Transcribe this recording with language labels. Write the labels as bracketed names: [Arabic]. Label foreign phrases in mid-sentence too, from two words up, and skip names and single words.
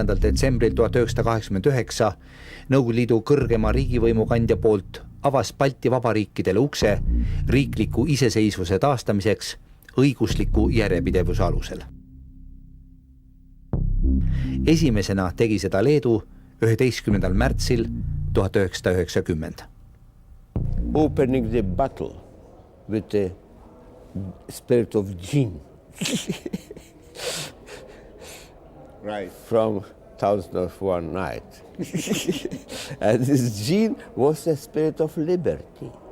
[Estonian] detsembril 1989 Nõukogude Liidu kõrgema riigivõimu kandja poolt avas Balti vabariikidele ukse riikliku iseseisvuse taastamiseks õigusliku järjepidevuse alusel. Esimesena tegi seda Leedu 11. märtsil 1990. [English] Opening the battle with the spirit of Jin. Right. From Thousand of One Night. And this Jin was a spirit of liberty.